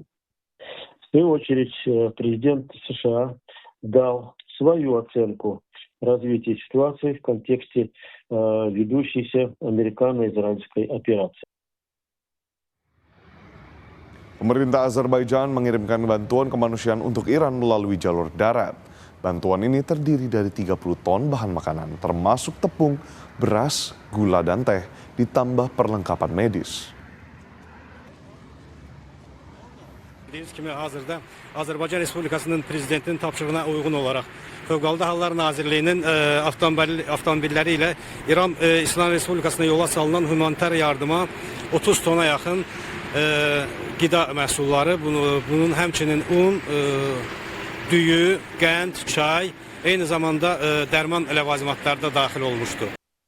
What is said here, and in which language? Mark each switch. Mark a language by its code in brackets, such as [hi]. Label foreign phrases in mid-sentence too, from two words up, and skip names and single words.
[ru] В свою очередь президент США дал свою оценку развития ситуации в контексте ведущейся американо-израильской операции. [id] Pemerintah Azerbaijan mengirimkan bantuan kemanusiaan untuk Iran melalui jalur darat. Bantuan ini terdiri dari 30 ton bahan makanan, termasuk tepung, beras, gula, dan teh, ditambah perlengkapan medis. [az] Bildiğiniz kimi hazırda Azərbaycan Respublikasının prezidentinin tapşırığına uyğun olaraq Fövqəladə Hallar Nazirliyinin avtomobilləri ilə İran İslam Respublikasına yola salınan humanitar yardıma 30 tona yaxın qida məhsulları, bunun həmçinin un, düyü, qənd, çay, eyni zamanda dərman ləvazimatları da daxil olmuşdu.